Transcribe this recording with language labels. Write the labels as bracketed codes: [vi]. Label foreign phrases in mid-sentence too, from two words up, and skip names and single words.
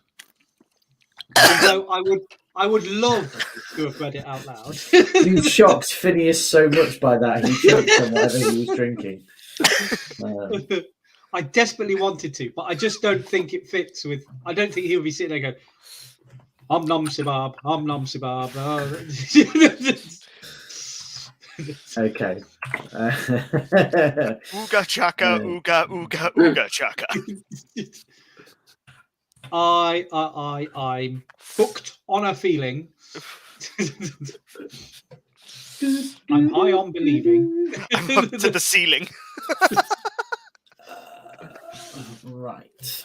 [en] Although I would love to have read it out loud. You shocked Phineas so much by that he choked on whatever he was drinking. I desperately wanted to, but I just don't think it fits with. I don't think he'll be sitting there going, "Om nom sibab, om nom sibab." Okay. Ooga chaka, ooga, ooga, ooga chaka. I'm hooked on a feeling. I'm high on believing. I'm up to the ceiling. Right.